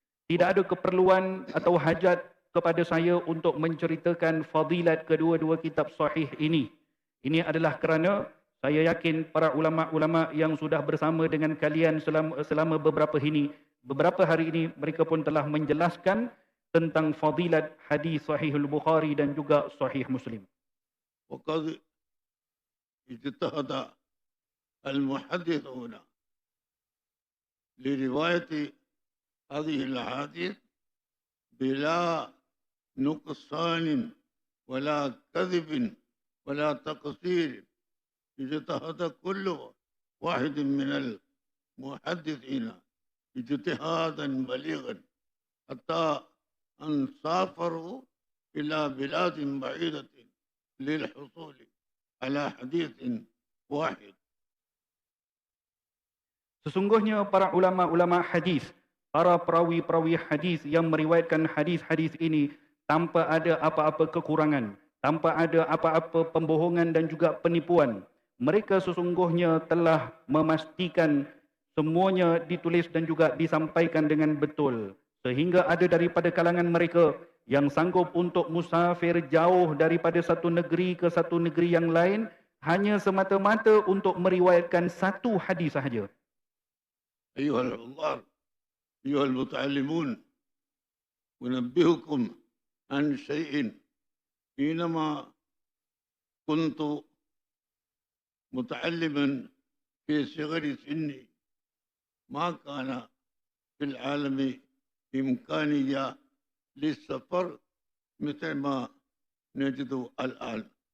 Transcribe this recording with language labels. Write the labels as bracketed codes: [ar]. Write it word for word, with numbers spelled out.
[ms] Tidak ada keperluan atau hajat kepada saya untuk menceritakan fadilat kedua-dua kitab sahih ini. Ini adalah kerana saya yakin para ulama-ulama yang sudah bersama dengan kalian selama, selama beberapa ini, beberapa hari ini, mereka pun telah menjelaskan tentang fadilat hadis Sahihul Bukhari dan juga Sahih Muslim. [ar] وقد اجتهد المحدثون لرواية هذه الأحاديث بلا نقصان ولا كذب ولا تقصير، اجتهد كل واحد من المحدثين اجتهادا بليغا حتى أن سافروا إلى بلاد بعيدة للحصول على حديث واحد. [ms] Sesungguhnya para ulama-ulama hadis, para perawi-perawi hadis yang meriwayatkan hadis-hadis ini tanpa ada apa-apa kekurangan, tanpa ada apa-apa pembohongan dan juga penipuan, mereka sesungguhnya telah memastikan semuanya ditulis dan juga disampaikan dengan betul. Sehingga ada daripada kalangan mereka yang sanggup untuk musafir jauh daripada satu negeri ke satu negeri yang lain hanya semata-mata untuk meriwayatkan satu hadis sahaja. [ar] أيها الحضار أيها المتعلمون أنبهكم عن شيء حينما كنت متعلما في صغر سني ما كان في العالم إمكانية للسفر مثل ما نجد الآن.